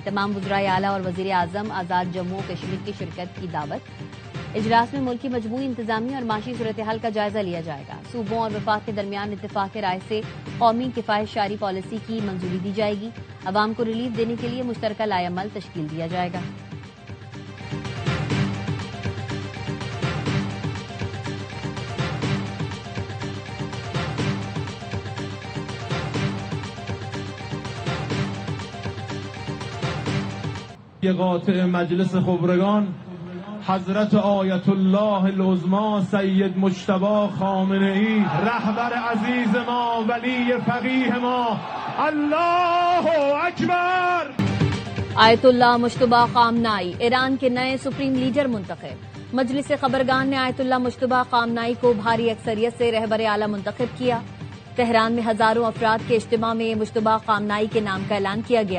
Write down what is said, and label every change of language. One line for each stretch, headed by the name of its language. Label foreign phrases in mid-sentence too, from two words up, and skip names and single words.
Urdu: تمام وزرائے اعلیٰ اور وزیر اعظم آزاد جموں و کشمیر کی شرکت کی دعوت۔ اجلاس میں ملک کی مجموعی انتظامی اور معاشی صورتحال کا جائزہ لیا جائے گا۔ صوبوں اور وفاق کے درمیان اتفاق رائے سے قومی کفایت شعاری پالیسی کی منظوری دی جائے گی۔ عوام کو ریلیف دینے کے لیے مشترکہ لائحہ عمل تشکیل دیا جائے گا۔
Persian: قاطع مجلس خبرگان حضرت آیت الله العظمی سید مجتبی خامنه‌ای رهبر عزیز ما ولی فقیه ما،
Arabic: اللہ اکبر۔
Urdu: آیت اللہ مجتبی خامنائی ایران کے نئے سپریم لیڈر منتخب۔ مجلس خبرگان نے آیت اللہ مجتبی خامنائی کو بھاری اکثریت سے رہبر اعلیٰ منتخب کیا۔ تہران میں ہزاروں افراد کے اجتماع میں مجتبی خامنائی کے نام کا اعلان کیا گیا۔